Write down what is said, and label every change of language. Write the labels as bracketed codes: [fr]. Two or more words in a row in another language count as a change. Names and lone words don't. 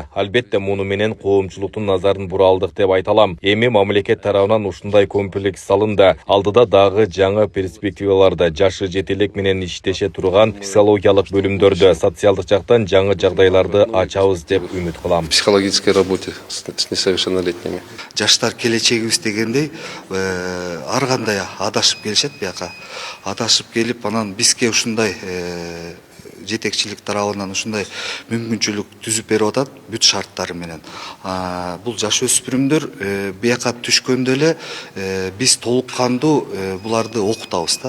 [ky] Албетте муну менен коомчулуктун назарын бура алдык деп айта алам. Эми мамлекет тарабынан ушундай комплекс салынды. Алдыда дагы жаңы перспективаларда жашы жетелек менен иштеше турган психологиялык бөлүмдөрдө социалдык жактан жаңы жагдайларды ачабыз деп үмүт кылам. [ru] Психологической работе с несовершеннолетними. [ky] Жаштар келечегибиз дегендей ар кандай адашып келишет бияка. Адашып келип, анан бизге ушундай жетекчилик тарабынан ушундай мүмкүнчүлүк түзүп берип атат бүт шарттары менен. Бул жаш өспүрүмдөр бияка түшкөндө эле биз толук кандуу буларды окутабыз да.